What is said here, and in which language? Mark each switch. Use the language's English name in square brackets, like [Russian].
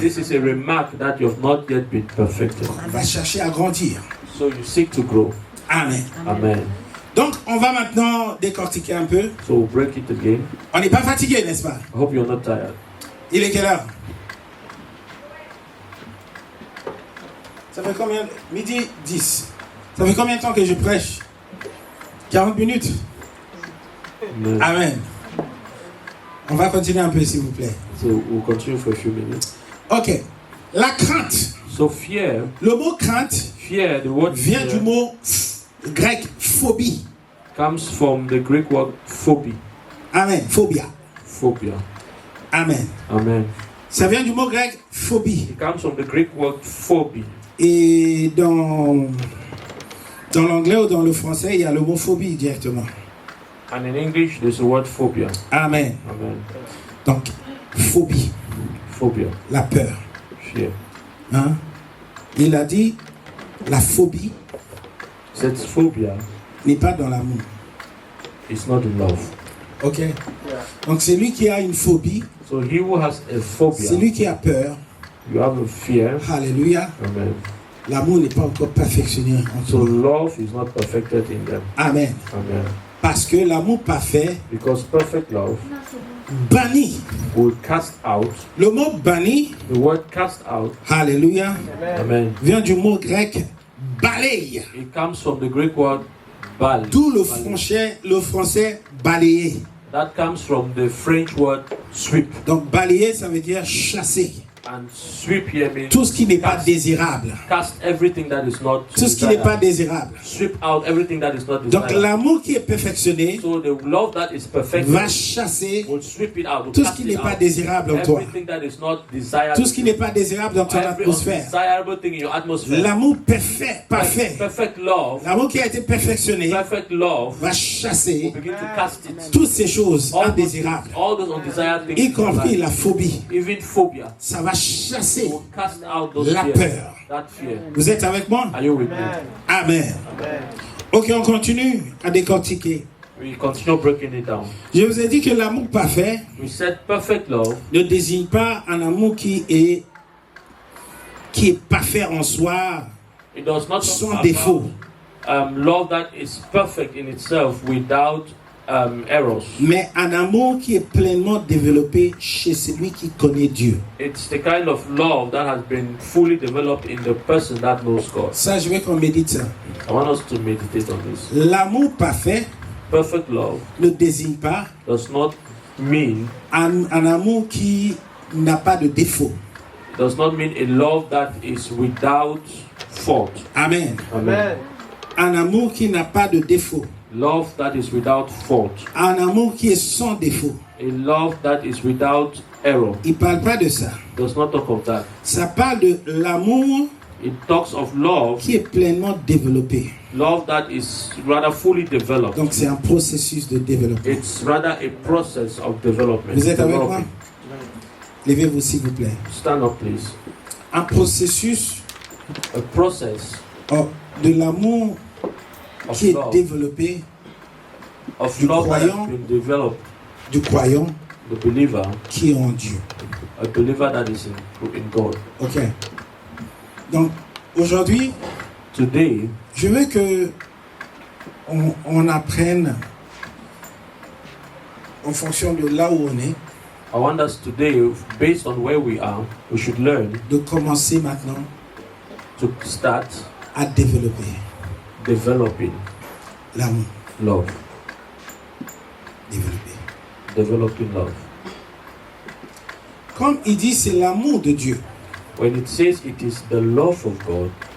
[English] This is a remark that you have not yet been perfected. [French] On va chercher à grandir. [English] So you seek to grow. Amen. Amen. [French] Donc, on va maintenant décortiquer un peu. [English] So we'll break it again. [French] On n'est pas fatigué, n'est-ce pas? [English] I hope you're not tired. [French] Il est quelle heure? Ça fait combien? Midi 10. Ça fait combien de temps que je prêche? 40 minutes? Amen. Amen. On va continuer un peu, s'il vous plaît. [English] So we'll continue for a few minutes. [French] Ok. La crainte. [English] So fear, [French] Le mot crainte [English] the word [French] vient [English] fear [French] du mot grec phobie. [English] comes from the Greek word phobia. Amen. Phobia. Phobia. Amen. Amen. [French] Ça vient du mot grec phobie. [English] It comes from the Greek word phobia. [French] Et dans l'anglais ou dans le français, il y a le mot phobie directement. [English] And in English, there's the word phobia. Amen. Amen. [French] Donc, phobie. [English] Phobia. [French] La peur. [English] Fear. [French] Hein? Il a dit, la phobie Cette phobia n'est pas dans l'amour. [English] is not in love. Ok? [French] Donc, c'est lui qui a une phobie. [English] So he who has a phobia, [French] C'est lui qui a peur. [English] you have a fear. Alléluia. Amen. [French] L'amour n'est pas encore perfectionné en [English] So [French] toi. [English] love is not perfected in them. Amen. Amen. [French] Parce que l'amour parfait [English] Because perfect love [French] bannit. [English] will cast out. [French] Le mot banni, [English] The word cast out, alléluia, amen, [French] vient du mot grec balaye. [English] it comes from the Greek word bal. [French] D'où le français balayer. [English] That comes from the French word sweep. [French] Donc balayer, ça veut dire chasser. [English] And sweep here means [French] Tout ce qui n'est pas désirable. [English] cast everything that is not [French] Tout ce qui n'est pas désirable. [English] Sweep out everything that is not [French] Donc [English] desired. [French] l'amour qui est perfectionné [English] So the love that is perfected [French] va chasser [English] will sweep it out. Will [French] tout ce [English] cast [French] qui [English] it [French] n'est pas [English] out. [French] désirable en toi. [English] Everything that is not desired. [French] Tout ce qui n'est pas désirable dans ton [English] Every [French] atmosphère. [English] undesirable thing in your atmosphere. [French] L'amour parfait. [English] Perfect love. [French] L'amour qui a été perfectionné [English] Perfect love [French] va chasser [English] begin to cast it. [French] toutes ces choses indésirables, [English] All those undesired things. [French] y compris la phobie. [English] Even phobia. [French] Ça va chasser [English] Will cast out those [French] la [English] fears. [French] peur. [English] That fear. [French] Vous êtes avec moi? [English] Are you with me? Amen. [French] Ok, on continue à décortiquer. [English] We continue breaking it down. [French] Je vous ai dit que l'amour parfait [English] We said perfect love [French] ne désigne pas un amour qui est parfait en soi, [English] it does not [French] sans [English] talk [French] défaut. [English] about love that is perfect in itself without errors. [French] Mais un amour qui est pleinement développé chez celui qui connaît Dieu. [English] It's the kind of love that has been fully developed in the person that knows God. [French] Ça, je veux qu'on médite ça. [English] I want us to meditate on this. [French] L'amour parfait [English] Perfect love [French] ne désigne pas [English] does not mean [French] un amour qui n'a pas de défaut. [English] does not mean a love that is without fault. Amen. Amen. [French] Un amour qui n'a pas de défaut. [English] Love that is without fault. [French] Un amour qui est sans défaut. [English] A love that is without error. [French] Il ne parle pas de ça. [English] Does not talk of that. [French] Ça parle de l'amour [English] It talks of love, [French] qui est pleinement développé. [English] love that is rather fully developed. [French] Donc c'est un processus de développement. [English] It's rather a process of development. [French] Vous êtes avec moi? [English] Developing. [French] Levez-vous s'il vous plaît. [English] Stand up, please. [French] Un processus [English] A process [French] de l'amour [English] of [French] qui est [English] love, [French] développé [English] of [French] du [English] love that [French] croyant. [English] has been developed. [French] du croyant [English] The believer, [French] qui est en Dieu. [English] a believer that is in God. [French] Ok. Donc aujourd'hui, [English] Today, [French] je veux que on apprenne en fonction de là où on est, [English] I want us today, based on where we are, we should learn [French] de commencer maintenant [English] to start [French] à développer [English] developing [French] l'amour. [English] love. [French] Développer. [English] Developing love. [French] Comme il dit, c'est l'amour de Dieu. [English] When it says it is the love of God,